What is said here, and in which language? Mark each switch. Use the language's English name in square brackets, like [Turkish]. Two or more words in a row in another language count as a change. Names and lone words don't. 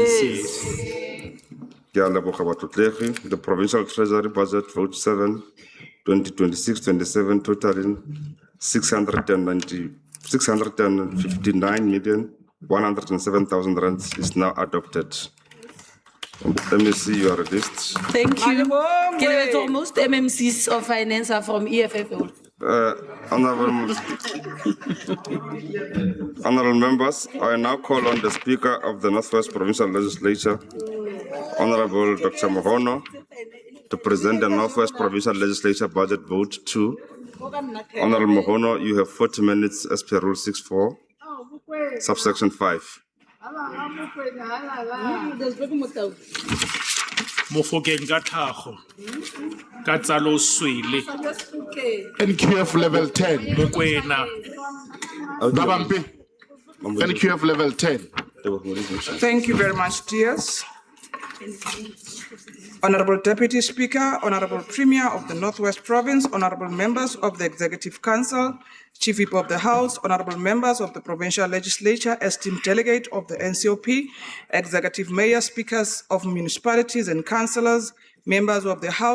[English] The Provincial Treasury Budget Vote 7, 2026-27 totaling 659,107,000 rands is now adopted. MEC, you are released. Thank you. [Southern Sotho] Ke lebetse [English] most MMCs of finance are from EFF. Honorable members, I now call on the Speaker of the Northwest Provincial Legislature, Honorable Dr. Mohono, to present the Northwest Provincial Legislature Budget Vote 2. Honorable Mohono, you have 40 minutes as per Rule 6.4, subsection 5. [Tswana] Mofokeng ka tlhago, ka tsa loswele, [English] NQF level 10. Mokwena. Babampi. NQF level 10. Thank you very much, dears. Honorable Deputy Speaker, Honorable Premier of the Northwest Province, Honorable members of the Executive Council, Chief Whip of the House, Honorable members of the Provincial Legislature, esteemed delegate of the NCOP, Executive Mayor, Speakers of municipalities and councillors, members of the House